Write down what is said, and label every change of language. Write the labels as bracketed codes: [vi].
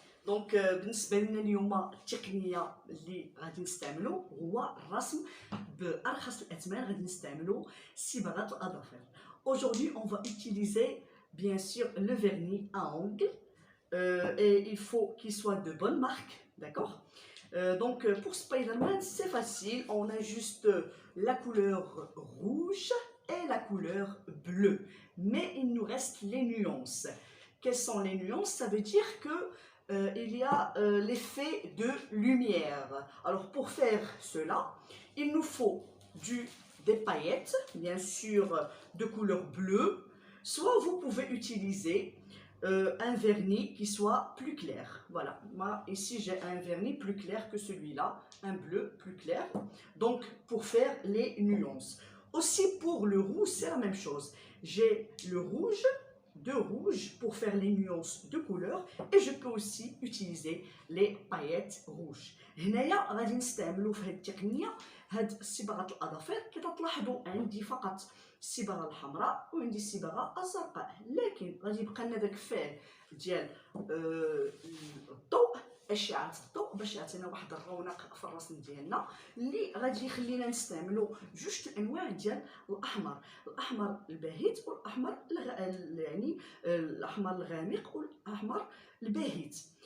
[ar] دونك بالنسبه لنا اليوم التقنيه اللي غادي نستعملو هو الرسم بارخص الاثمان. غادي نستعملو صباغه الاظافر. [fr] Aujourd'hui on va utiliser bien sûr le vernis à ongles et il faut qu'il soit de bonne marque, d'accord. Donc pour Spider-Man c'est facile, on a juste la couleur rouge et la couleur bleue, mais il nous reste les nuances. Quelles sont les nuances? Ça veut dire que il y a l'effet de lumière. Alors pour faire cela, il nous faut des paillettes, bien sûr de couleur bleue, soit vous pouvez utiliser un vernis qui soit plus clair. Voilà, moi ici j'ai un vernis plus clair que celui-là, un bleu plus clair, donc pour faire les nuances. Aussi pour le rouge c'est la même chose, j'ai le rouge de rouge pour faire les nuances de couleurs et je peux aussi utiliser les paillettes rouges. [ar] هنايا غادي نستعملوا في هذه التقنيه هاد صباغه الاظافر. كتلاحظوا عندي فقط الصباغه الحمراء وعندي الصباغه الزرقاء، لكن غادي يبقى لنا داك الفعل ديال الضوء، اشعه الضوء باش يعطينا واحد الرونق في الرسم ديالنا اللي غادي يخلينا نستعملوا جوج الانواع ديال الاحمر الباهت والاحمر يعني الاحمر الغامق والاحمر الباهت.